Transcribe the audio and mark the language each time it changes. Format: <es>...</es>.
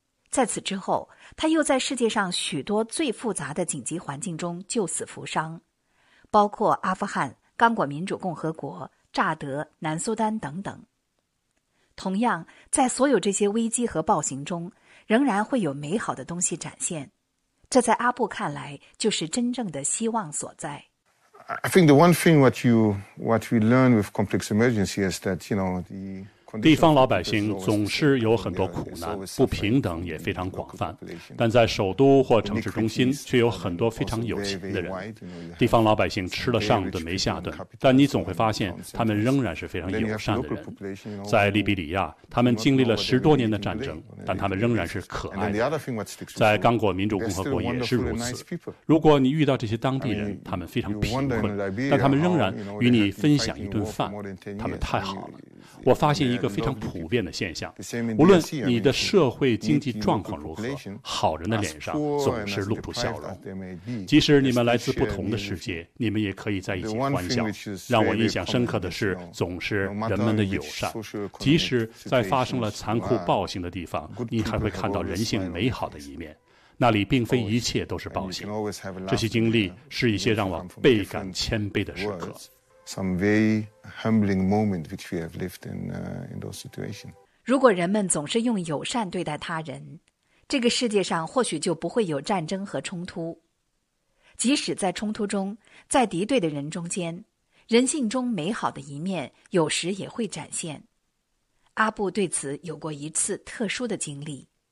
<zh>在此之后，他又在世界上许多最复杂的紧急环境中救死扶伤，包括阿富汗、刚果民主共和国、乍得、南苏丹等等。同样，在所有这些危机和暴行中，仍然会有美好的东西展现，这在阿布看来就是真正的希望所在。</zh> <en>I think the one thing what we learn with complex emergency is that, you know, the...</en> <zh>地方老百姓总是有很多苦难，不平等也非常广泛，但在首都或城市中心却有很多非常有钱的人。地方老百姓吃了上顿没下顿，但你总会发现他们仍然是非常友善的人。在利比里亚，他们经历了10多年的战争，但他们仍然是可爱的。在刚果民主共和国也是如此。如果你遇到这些当地人，他们非常贫困，但他们仍然与你分享一顿饭，他们太好了。我发现一个非常普遍的现象，无论你的社会经济状况如何，好人的脸上总是露出笑容。即使你们来自不同的世界，你们也可以在一起欢笑。让我印象深刻的是，总是人们的友善。即使在发生了残酷暴行的地方，你还会看到人性美好的一面。那里并非一切都是暴行，这些经历是一些让我倍感谦卑的时刻。</zh> <en>Some very humbling moment which we have lived in those situations.</en> <zh>如果人们总是用友善对待他人，这个世界上或许就不会有战争和冲突。即使在冲突中，在敌对的人中间，人性中美好的一面有时也会展现。阿布对此有过一次特殊的经历。</zh>